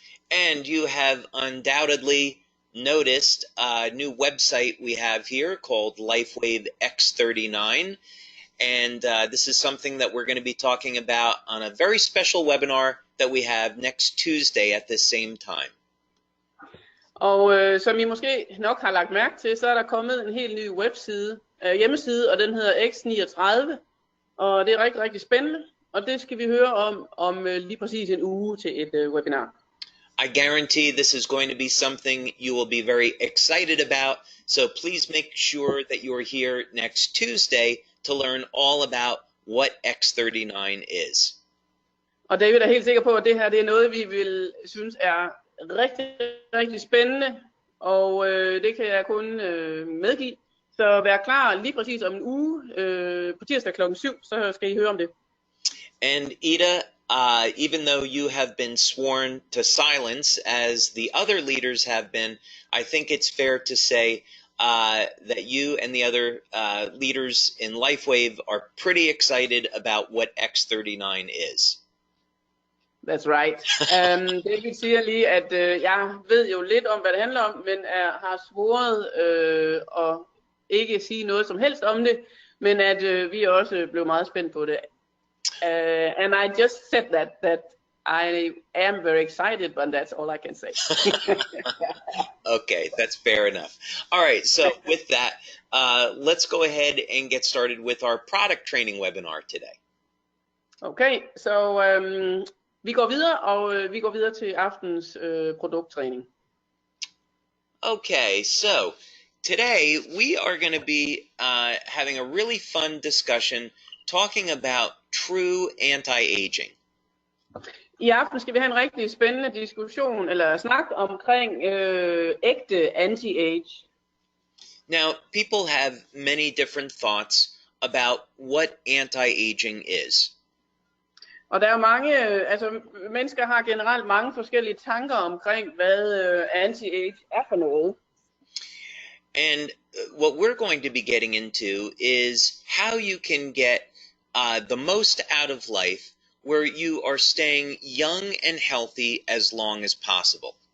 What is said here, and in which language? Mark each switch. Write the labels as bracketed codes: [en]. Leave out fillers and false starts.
[en] And you have undoubtedly noticed a new website we have here called LifeWave X39. And this is something that we're going to be talking about on a very special webinar that we have next Tuesday at the same time. [da] Og som I måske nok har lagt mærke til, så er der kommet en helt ny hjemmeside, og den hedder X39. Og det er rigtig, rigtig spændende, og det skal vi høre om lige præcis en uge til et webinar. [en] I guarantee this is going to be something you will be very excited about, so please make sure that you are here next Tuesday to learn all about what X39 is. [da] Og David er helt sikker på, at det her det er noget, vi vil synes er rigtig, rigtig spændende, og det kan jeg kun medgive. Så vær klar lige præcis om en uge, på tirsdag klokken 7, så skal I høre om det. [en] And Ida, even though you have been sworn to silence as the other leaders have been, I think it's fair to say that you and the other leaders in LifeWave are pretty excited about what X39 is. That's right. [da] David siger lige, at jeg ved jo lidt om, hvad det handler om, men har svoret at ikke sige noget som helst om det, men at vi også blev meget spændt på det. [en] And I just said that I am very excited, but that's all I can say. Okay, that's fair enough. All right, so with that, let's go ahead and get started with our product training webinar today. [da] Okay, så vi går videre, og vi går videre til aftens produkttræning. [en] Okay, so today we are going to be having a really fun discussion talking about true anti-aging. [da] I aften skal vi have en rigtig spændende diskussion, eller snak omkring ægte anti-age. [en] Now, people have many different thoughts about what anti-aging is. [da] Og der er mange, mennesker har generelt mange forskellige tanker omkring, hvad anti-age er for noget. [en] And what we're going to be getting into is how you can get the most out of life where you are staying young and healthy as long as possible.